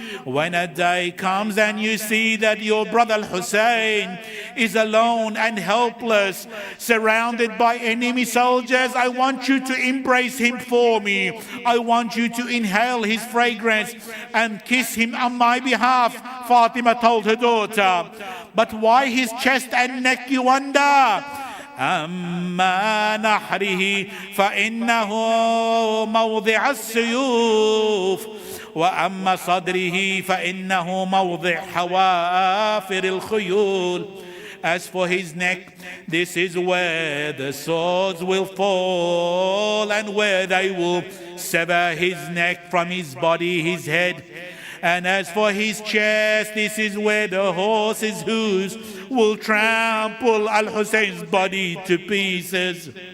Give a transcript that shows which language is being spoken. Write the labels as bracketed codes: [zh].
[en] When a day comes and you see that your brother Hussein is alone and helpless, surrounded by enemy soldiers, I want you to embrace him for me. I want you to inhale his fragrance and kiss him on my behalf, Fatima told her daughter. But why his chest and neck, you wonder? [ar] أما نحره فإنه موضع السيوف وأما صدره فإنه موضع حوافر الخيول. [en] As for his neck, this is where the swords will fall and where they will sever his neck from his body, his head. And as for his chest, this is where the horse's hooves will trample Al-Husayn's body to pieces.